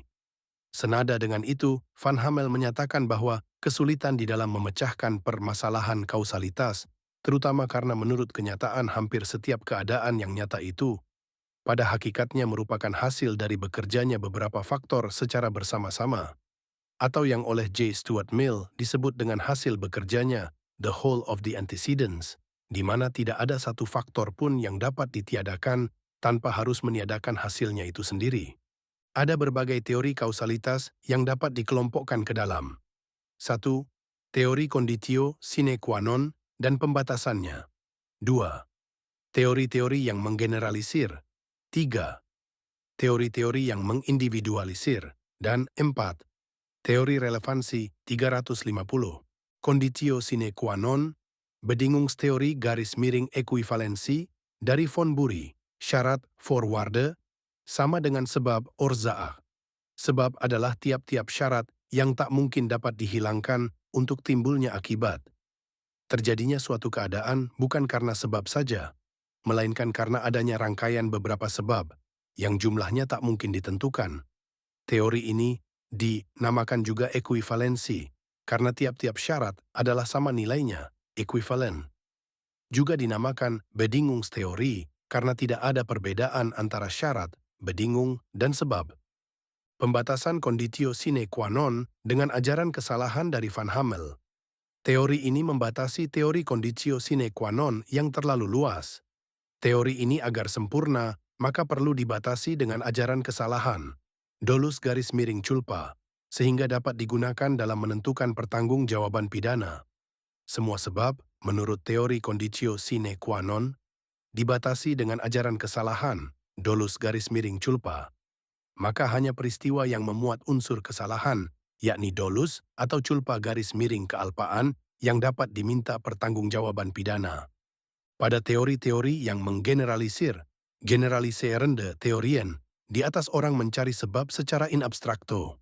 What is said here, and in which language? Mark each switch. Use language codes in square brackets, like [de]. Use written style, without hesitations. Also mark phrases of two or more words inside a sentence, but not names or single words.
[id] Senada dengan itu, Van Hamel menyatakan bahwa kesulitan di dalam memecahkan permasalahan kausalitas, terutama karena menurut kenyataan hampir setiap keadaan yang nyata itu, pada hakikatnya merupakan hasil dari bekerjanya beberapa faktor secara bersama-sama, atau yang oleh J. Stuart Mill disebut dengan hasil bekerjanya, [en] the whole of the antecedents, [id] di mana tidak ada satu faktor pun yang dapat ditiadakan tanpa harus meniadakan hasilnya itu sendiri. Ada berbagai teori kausalitas yang dapat dikelompokkan ke dalam. 1. Teori [la] conditio sine qua non [id] dan pembatasannya. 2. Teori-teori yang menggeneralisir. 3. Teori-teori yang mengindividualisir. Dan 4. Teori relevansi 350. [la] Conditio sine qua non, [id] bedingungsteori garis miring ekuivalensi dari von Bury, syarat Voorwaarde, sama dengan sebab Orzaah. Sebab adalah tiap-tiap syarat yang tak mungkin dapat dihilangkan untuk timbulnya akibat. Terjadinya suatu keadaan bukan karena sebab saja, melainkan karena adanya rangkaian beberapa sebab, yang jumlahnya tak mungkin ditentukan. Teori ini dinamakan juga ekuivalensi, karena tiap-tiap syarat adalah sama nilainya, ekuivalen. Juga dinamakan bedingungsteori, karena tidak ada perbedaan antara syarat, bedingung, dan sebab. Pembatasan [la] conditio sine qua non [id] dengan ajaran kesalahan dari Van Hammel. Teori ini membatasi teori [la] conditio sine qua non [id] yang terlalu luas. Teori ini agar sempurna, maka perlu dibatasi dengan ajaran kesalahan, dolus garis miring culpa, sehingga dapat digunakan dalam menentukan pertanggungjawaban pidana. Semua sebab, menurut teori [la] conditio sine qua non, [id] dibatasi dengan ajaran kesalahan, dolus garis miring culpa. Maka hanya peristiwa yang memuat unsur kesalahan, yakni dolus atau culpa garis miring kealpaan, yang dapat diminta pertanggungjawaban pidana. Pada teori-teori yang menggeneralisir, [nl] generaliserende teorien, [id] di atas orang mencari sebab secara [la] in abstrakto.